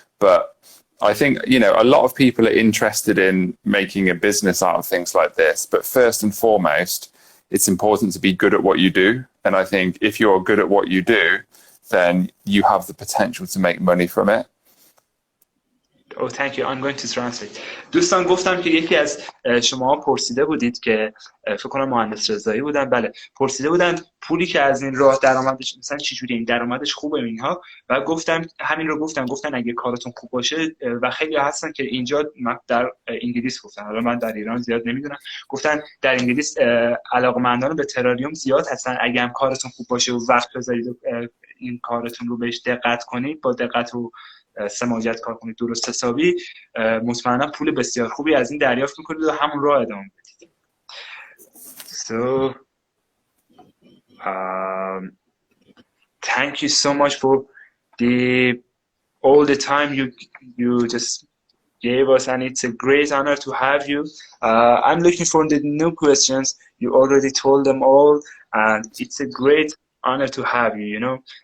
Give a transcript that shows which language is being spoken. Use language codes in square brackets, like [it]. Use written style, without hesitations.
[en] But I think, a lot of people are interested in making a business out of things like this. But first and foremost, it's important to be good at what you do. And I think if you're good at what you do, then you have the potential to make money from it. Oh, thank you. I'm going to translate. [fa] دوستان گفتم که یکی از شما پرسیده بودید که فکر کنم مهندس رضایی بودن، بله، پرسیده بودن پولی که از این راه درآمدش مثلا چجوری این درآمدش خوبه اینها. و گفتم همین رو گفتن اگه کارتون خوب باشه و خیلی هستن که اینجا در انگلیس گفتن، حالا من در ایران زیاد نمیدونم، گفتن در انگلیس علاقه‌مندان به تراریوم زیاد هستن. اگه هم کارتون خوب باشه و وقت بذارید و این کارتون رو بهش دقت کنید، با دقت و سماجت کار کنید درست حسابی، مطمئنا پول بسیار خوبی از این دریافت میکنید و همون راه ادامه بدید. [en] So thank you so much for all the time you just gave us, and it's a great honor to have you. I'm looking for the new questions. You already told them all, and it's a great honor to have you.